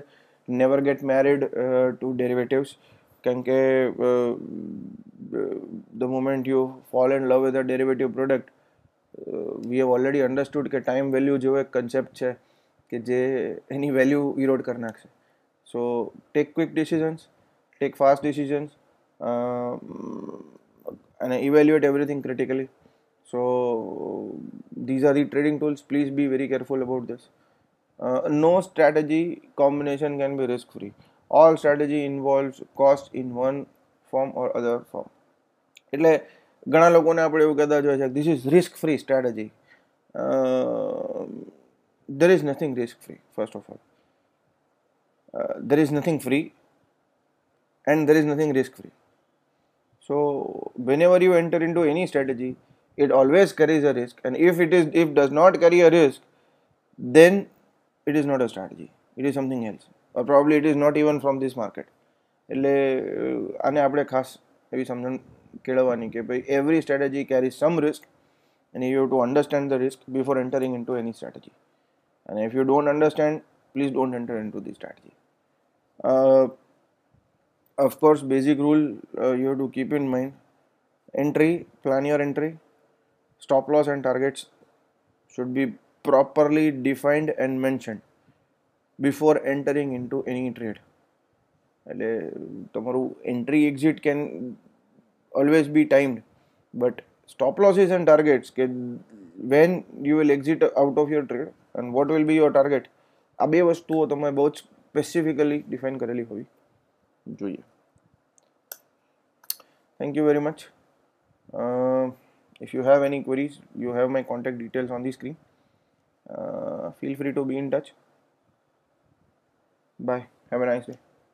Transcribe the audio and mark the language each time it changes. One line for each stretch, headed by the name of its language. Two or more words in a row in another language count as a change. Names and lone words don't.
English: never get married to derivatives
Gujarati: કારણ કે
English: the moment you fall in love with a derivative product we have already understood
Gujarati: કે
English: time value
Gujarati: જેવો એક કન્સેપ્ટ છે કે જે એની વેલ્યુ ઇરોડ કરી નાખશે.
English: so take quick decisions, take fast decisions, and evaluate everything critically. So these are the trading tools. Please be very careful about this. No strategy combination can be risk free. All strategy involves cost in one form or other form.
Gujarati: એટલે ઘણા લોકોને આપણે એવું કહેતા જોઈએ છે,
English: this is risk free strategy. There is nothing risk free, first of all. There is nothing free and there is nothing risk free. So whenever you enter into any strategy, it always carries a risk, and if does not carry a risk, then it is not a strategy. It is something else, or probably it is not even from this market.
Gujarati: એટલે આને આપણે ખાસ એવી સમજણ કેળવવાની કે ભાઈ
English: every strategy carries some risk, and you have to understand the risk before entering into any strategy. And if you don't understand, please don't enter into the strategy. Of course, basic rule you have to keep in mind: entry, plan your entry. Stop loss and targets should be properly defined and mentioned before entering into any trade.
Gujarati: એટલે તમારું
English: entry exit can always be timed, but stop losses and targets
Gujarati: કે
English: when you will exit out of your trade and what will be your target,
Gujarati: આ બે વસ્તુઓ તમે બહુ જ
English: specifically define
Gujarati: કરેલી હોવી જોઈએ.
English: Thank you very much. If you have any queries, you have my contact details on the screen. Feel free to be in touch. Bye. Have a nice day.